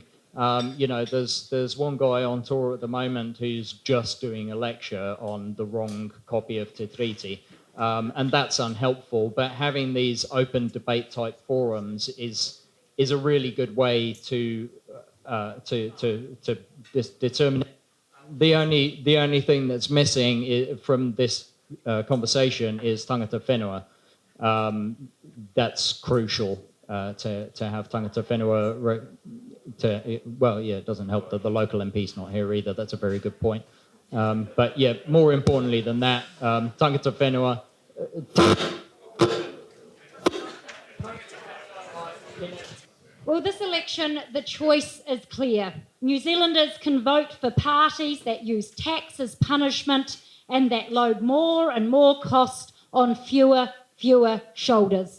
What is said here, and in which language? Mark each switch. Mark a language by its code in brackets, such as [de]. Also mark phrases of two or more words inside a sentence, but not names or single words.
[en] There's one guy on tour at the moment who's just doing a lecture on the wrong copy of Te Treaty, and that's unhelpful. But having these open debate type forums is a really good way to determine. The only thing that's missing from this conversation is [mi] tangata whenua. [en] That's crucial to have [mi] tangata whenua. [en] It doesn't help that the local MP's not here either. That's a very good point. But yeah, more importantly than that, [mi] tangata whenua. [en] Well, this election, the choice is clear. New Zealanders can vote for parties that use tax as punishment and that load more and more cost on fewer shoulders.